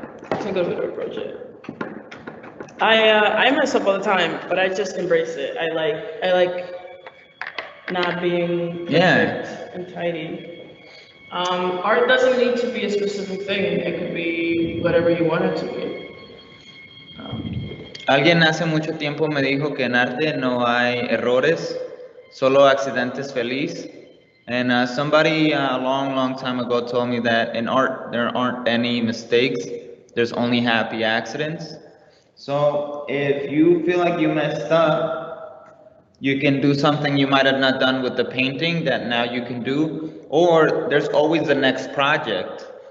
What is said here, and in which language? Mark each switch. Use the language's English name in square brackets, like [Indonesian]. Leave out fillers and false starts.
[English] That's a good way to approach it. I mess up all the time, but I just embrace it. I like not being perfect and tidy. Art doesn't need to be a specific thing. It could be whatever you want it to be. [Spanish] Alguien hace mucho tiempo me dijo que en arte no hay errores, solo accidentes feliz. [English] And somebody a long time ago told me that in art there aren't any mistakes, there's only happy accidents. So if you feel like you messed up, you can do something you might have not done with the painting that now you can do, or there's always the next project.